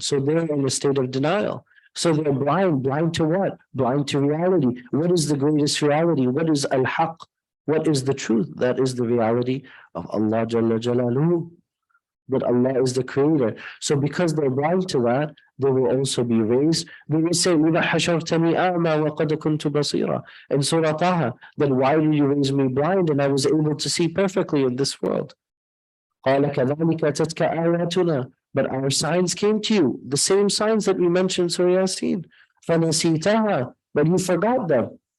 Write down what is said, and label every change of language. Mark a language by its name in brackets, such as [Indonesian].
[English] So they're in a state of denial. So they're blind. Blind to what? Blind to reality. What is the greatest reality? What is al-haq? What is the truth? That is the reality of Allah Jalla Jalaluhu, that Allah is the creator. So because they're blind to that, they will also be raised. They will say, [Arabic] لِمَ حَشَرْتَنِي أَعْمَى وَقَدْ كُنْتُ بَصِيرًا. [English] In Surah Taha, then why did you raise me blind and I was able to see perfectly in this world? [Arabic] قَالَ كَذَلِكَ تَتْكَ آيَاتُنَا. [English] But our signs came to you, the same signs that we mentioned in Surah Yasin. [Arabic] فَنَسِيتَهَا. [English] But you forgot them.